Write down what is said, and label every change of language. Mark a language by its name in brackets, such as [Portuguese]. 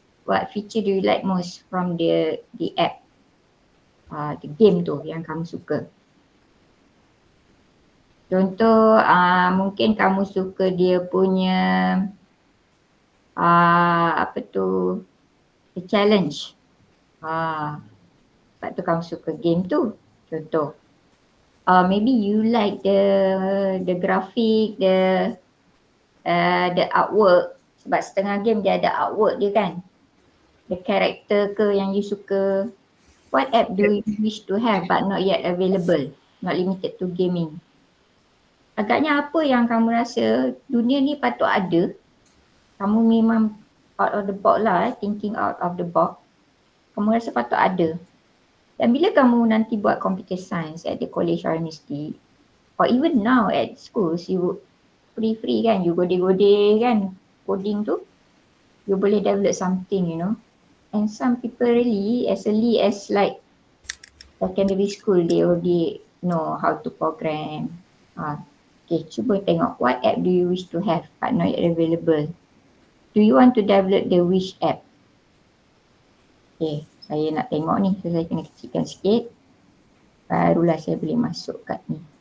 [English] What feature do you like most from the app? [Malay] The game tu yang kamu suka. Contoh mungkin kamu suka dia punya apa tu, [English] the challenge. [Malay] Sebab tu kamu suka game tu. Contoh. [English] Maybe you like the graphic, the artwork. [Malay] Sebab setengah game dia ada artwork dia kan. [English] The character [Malay] ke yang you suka. [English] What app do you wish to have but not yet available? Not limited to gaming. [Malay] Agaknya apa yang kamu rasa dunia ni patut ada, kamu memang out of the box lah, [English] thinking out of the box, [Malay] kamu rasa patut ada. Dan bila kamu nanti buat [English] computer science at the college or university, or even now at schools, you free kan, you gode-gode kan coding tu, you boleh develop something, you know. And some people really as early as like secondary school, they already know how to program. Okay, [Malay] cuba tengok [English] what app do you wish to have but not yet available. Do you want to develop the wish app? [Malay] Okay, saya nak tengok ni, so saya kena kecilkan sikit. Barulah saya boleh masuk kat ni.